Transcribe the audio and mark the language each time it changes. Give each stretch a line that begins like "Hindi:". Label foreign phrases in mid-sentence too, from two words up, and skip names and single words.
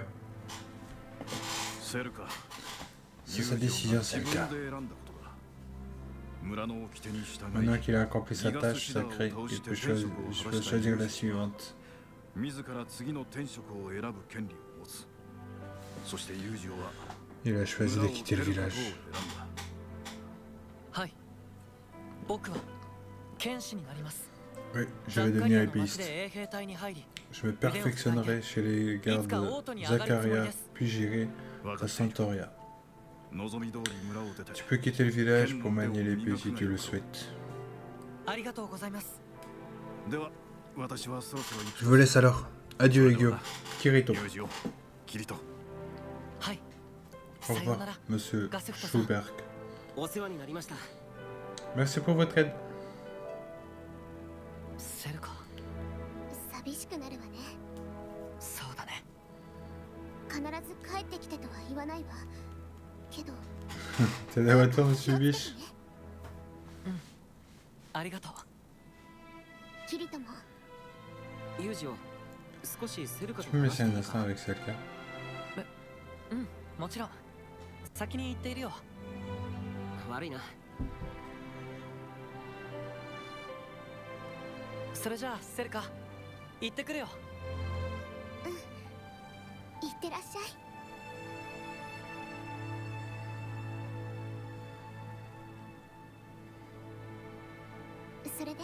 French: C'est sa décision, c'est le cas. Maintenant qu'il a accompli sa tâche sacrée, il peut choisir la suivante. Il a choisi de quitter le village.
Japanese: はい。僕は剣士になります。
French: Oui, je vais devenir épéiste.
Japanese: 衛兵隊に入り、
French: Je me perfectionnerai chez les gardes de Zakaria, puis j'irai à Santoria. Tu peux quitter le village pour manier l'épée si tu le souhaites.
Japanese: ありがとうございます。
French: Je vous laisse alors. Adieu, Egyo. Kirito.
Japanese: はい。
French: Au
Japanese: さような
French: revoir,
Japanese: ら。
French: monsieur
Japanese: ガセフトさん。
French: Schulberg.
Japanese: お世話になりました。
French: Merci pour votre aide.
Japanese: セルカ。寂しくなるわね。そうだね。必ず帰ってきてとは言わないわ。けど
French: T'es de retour, monsieur Biche.
Japanese: ありがとう。キリトもユージオ、少しセルカ
French: Tu
Japanese: と
French: peux me
Japanese: 話し
French: laisser
Japanese: てい
French: un
Japanese: い
French: instant
Japanese: か？
French: avec Selka?
Japanese: うんもちろん。先に行っているよ。悪いな。それじゃあセルカ、行ってくるよ。行ってらっしゃい。それで